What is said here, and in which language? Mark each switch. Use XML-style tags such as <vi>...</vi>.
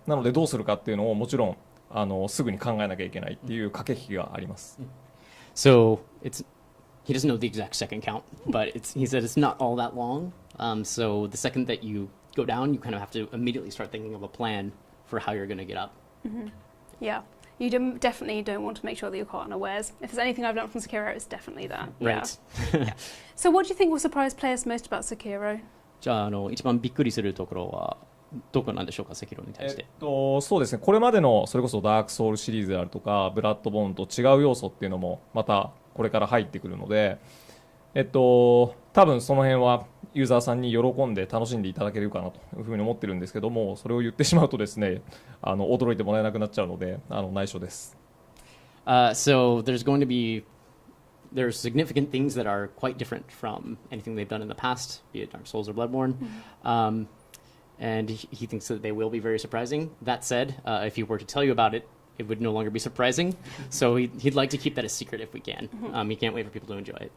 <ja>なのでどうするかっていうのをもちろんすぐに考えなきゃいけないっていう駆け引きがあります。</ja> <en>So he doesn't know the exact second count, but he said it's not all that long. So the second that you go down, you kind of have to immediately start thinking of a plan for how you're going to get up. Yeah. You definitely don't want to make sure that you're caught unawares. If there's anything I've learned from Sekiro, it's definitely that. Right. Yeah. So what do you think will surprise players most about Sekiro?</en> <ja>じゃあ一番びっくりするところはどこなんでしょうか、セキロに対して。そうですね、これまでのそれこそダークソウルシリーズであるとかブラッドボーンと違う要素っていうのもまたこれから入ってくるので、多分その辺はユーザーさんに喜んで楽しんでいただけるかなというふうに思ってるんですけども、それを言ってしまうとですね、驚いてもらえなくなっちゃうので内緒です。</ja> <en>So there's significant things that are quite different from anything they've done in the past, be it Dark Souls or Bloodborne. And he thinks that they will be very surprising. That said, if he were to tell you about it, it would no longer be surprising. So he'd like to keep that a secret if we can. He can't wait for people to enjoy it.</en>